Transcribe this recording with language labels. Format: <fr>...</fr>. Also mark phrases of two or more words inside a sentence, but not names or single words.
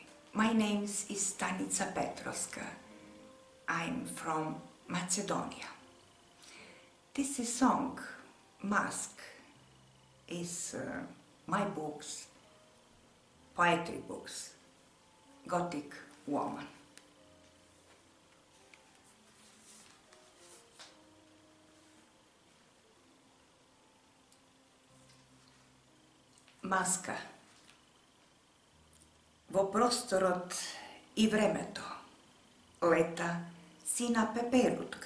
<en>My name is Stanica Petrovska. I'm from Macedonia. This is song, Mask, is my books, poetry books, Gothic woman.</en> <mk>Маска. Во просторот и времето лета сина пеперутка.</mk>